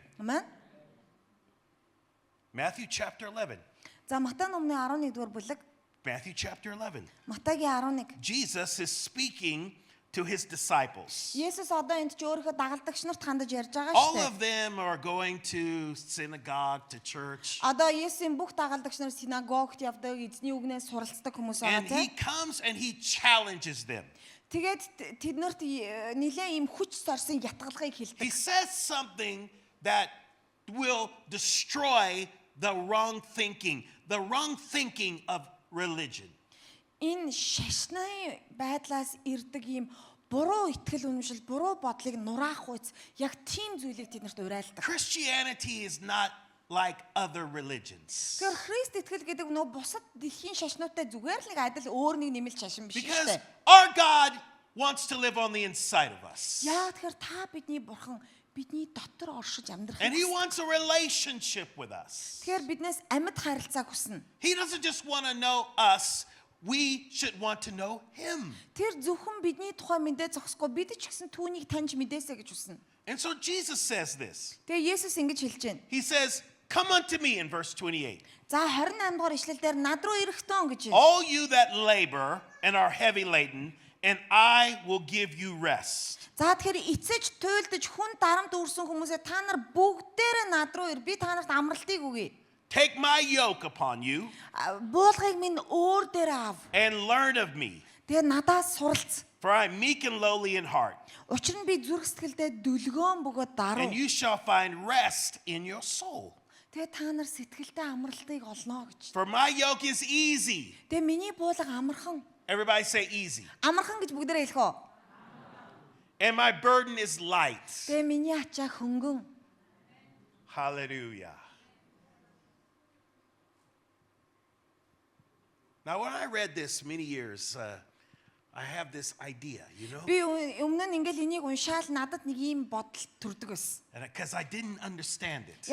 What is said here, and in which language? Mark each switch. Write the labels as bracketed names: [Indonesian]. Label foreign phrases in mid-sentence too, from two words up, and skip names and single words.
[Mongolian] Амен. [English] Matthew chapter 11. [Mongolian] За Матай номны 11-р бүлэг, [English] Matthew chapter 11. [Mongolian] Матайгийн 11. [English] Jesus is speaking to his disciples. [Mongolian] Есүс одоо энд ч өөрийнхөө дагалдагч нарт хандаж ярьж байгаа [English] All [Mongolian] шүү [English] of [Mongolian] дээ. [English] them are going to synagogue, to church. [Mongolian] Одоо Есүсийн бүх дагалдагч нар синагогт явдаг, эзний үгнээс суралцдаг хүмүүс байгаа [English] And he [Mongolian] тийм. [English] comes and he challenges them. [Mongolian] Тэгээд тэднэрт нэлээ ийм хүч сорсон ятгалгыг [English] He [Mongolian] хэлдэг. [English] says something that will destroy the wrong thinking of religion. [Mongolian] Энэ шашны байдлаас ирдэг ийм буруу итгэл үнэмшил, буруу бодлыг нураах үйс яг тийм зүйлийг тэднэрт уриалдаг. [English] Christianity is not like other religions. [Mongolian] Тэгэхээр Христ итгэл гэдэг нөө бусад дэлхийн шашнуудтай зүгээр л нэг адил өөр нэг нэмэлт шашин биш шүү [English] Because [Mongolian] дээ. [English] our God wants to live on the inside of us. [Mongolian] Яа тэгэхээр та бидний бурхан бидний дотор оршиж амьдрах. [English] And he wants a relationship with us. [Mongolian] Тэгэхээр биднээс амьд харилцааг хүснэ. [English] He doesn't just want to know us, we should want to know him. [Mongolian] Тэр зөвхөн бидний тухай мэдээ зогсохгүй бид ч гэсэн түүнийг таньж мэдээсэй гэж хүснэ. [English] And so Jesus says this. [Mongolian] Тэгээ Есүс ингэж хэлж байна. [English] He says, "Come unto me," in verse 28. [Mongolian] За 28 дугаар ишлэл дээр над руу ирэхтэн гэж байна. [English] "All you that labor and are heavy laden, and I will give you rest." [Mongolian] За тэгэхээр эцэж туйлдж хүн дарамт үүрсэн хүмүүсээ та нар бүгдээрээ над руу ир. Би та нарт амралтыг өгье. [English] "Take my yoke upon you [Mongolian] Буулгыг минь өөр дээр ав. [English] and learn of me, [Mongolian] Тэгээ надаас суралц. [English] for I am meek and lowly in heart, [Mongolian] Учир нь би зүрх сэтгэлдээ дүлгөөн бөгөөд даруй. [English] and you shall find rest in your soul. [Mongolian] Тэгээ та нар сэтгэлдээ амралтыг олно гэж. [English] For my yoke is easy." [Mongolian] Тэгээ миний буулга амархан. [English] Everybody say easy. [Mongolian] Амархан гэж бүгдээрээ хэлэх үү? [English] "And my burden is light." [Mongolian] Тэгээ миний ачаа хөнгөн. [English] Hallelujah. Now, when I read this many years, I have this idea, you know, [Mongolian] Би өмнө нь ингээл энийг уншаал надад нэг ийм бодол төрдөг байсан. [English] because I didn't understand it.